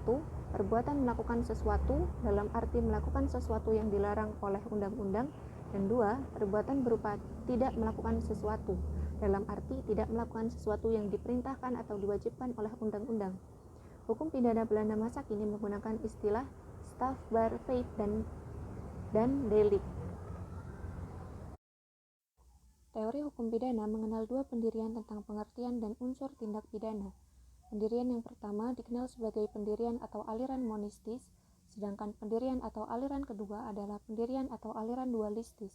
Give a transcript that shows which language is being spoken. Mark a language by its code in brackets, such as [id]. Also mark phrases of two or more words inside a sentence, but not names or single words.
[id] Perbuatan melakukan sesuatu dalam arti melakukan sesuatu yang dilarang oleh undang-undang, dan 2. Perbuatan berupa tidak melakukan sesuatu dalam arti tidak melakukan sesuatu yang diperintahkan atau diwajibkan oleh undang-undang. Hukum pidana Belanda masa kini menggunakan istilah [nl] strafbaar feit [id] dan delict. Teori hukum pidana mengenal dua pendirian tentang pengertian dan unsur tindak pidana. Pendirian yang pertama dikenal sebagai pendirian atau aliran monistis, sedangkan pendirian atau aliran kedua adalah pendirian atau aliran dualistis.